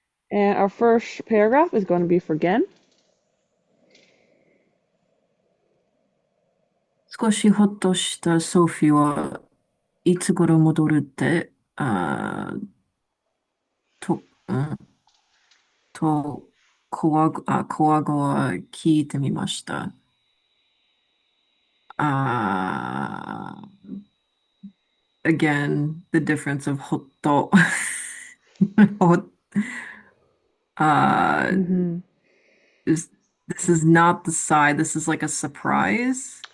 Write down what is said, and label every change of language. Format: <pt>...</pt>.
<en>And our first paragraph is going to be for Gen.</en> <ja>少しほっとしたソフィーはいつ頃戻るって、と、うんと、コワゴは聞いてみました。</ja> <en>あagain, the difference of ほっと。ほuh, Hmm. is, this is not the sigh, this is like a surprise.</en>